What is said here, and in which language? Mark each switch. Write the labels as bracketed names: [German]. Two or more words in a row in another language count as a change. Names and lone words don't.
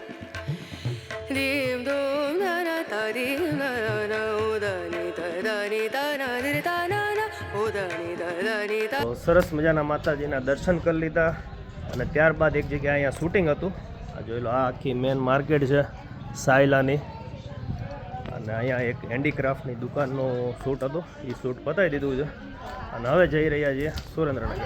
[Gujarati] dim dum da na da dim da na na o da ni da ni da na ni da na na o da ni da તો સરસ મજાના માતાજીના દર્શન કરી લીધા અને ત્યારબાદ એક જગ્યાએ અહીંયા શૂટિંગ હતું. આ જોઈ લો, આ આખી [English] main market [Gujarati] છે સાયલાની, અને અહીંયા એક હેન્ડીક્રાફ્ટની દુકાનનું શૂટ હતું. એ શૂટ પતાવી દીધું છે અને હવે જઈ રહ્યા છીએ સુરેન્દ્રનગર.